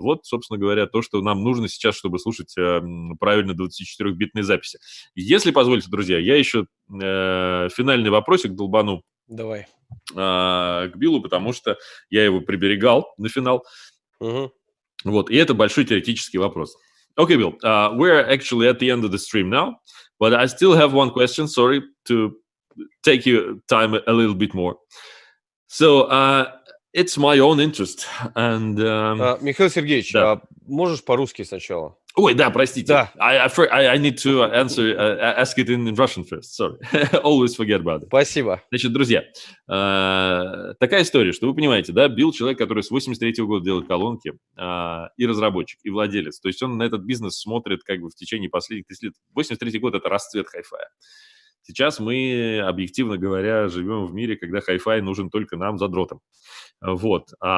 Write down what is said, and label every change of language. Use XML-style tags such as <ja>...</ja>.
<ru>Вот, собственно говоря, то, что нам нужно сейчас, чтобы слушать правильно 24-битные записи. Если позволите, друзья, я еще финальный вопросик долбану. Давай. К Биллу, потому что я его приберегал на финал. Угу. Вот, и это большой теоретический вопрос.</ru> <en>Okay, Bill, we're actually at the end of the stream now, but I still have one question. Sorry to take your time a little bit more. So, it's my own interest. And,</en> <ru>Михаил Сергеевич, да. Можешь по-русски сначала? Ой, да, простите. Да.</ru> <en>I need to ask it in Russian first. Sorry. Always forget about it.</en> <ru>Спасибо. Значит, друзья, такая история, что вы понимаете, да, Билл человек, который с 83-го года делает колонки, и разработчик, и владелец. То есть он на этот бизнес смотрит как бы в течение последних 30 лет. 83-й год – это расцвет хай-фая. Сейчас мы, объективно говоря, живем в мире, когда хай-фай нужен только нам, задротам. Вот.</ru>